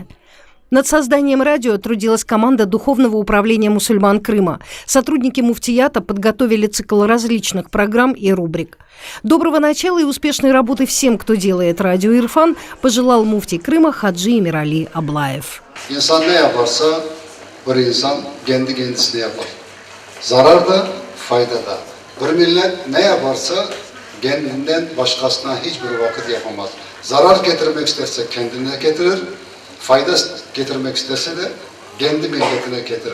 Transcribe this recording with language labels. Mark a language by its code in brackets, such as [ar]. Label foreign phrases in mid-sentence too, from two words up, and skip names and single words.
[ru] Над созданием радио трудилась команда Духовного управления мусульман Крыма. Сотрудники муфтията подготовили цикл различных программ и рубрик. Доброго начала и успешной работы всем, кто делает радио Ирфан, пожелал муфтий Крыма Хаджи Эмирали Аблаев. [crh] İnsan ne yaparsa bir insan kendi kendisine yapar. Zarar da, fayda da. Bir millet ne yaparsa kendinden başkasına hiçbir vakit yapamaz. Zarar getirmek isterse kendine getirir, fayda getirmek isterse de kendi milletine getirir.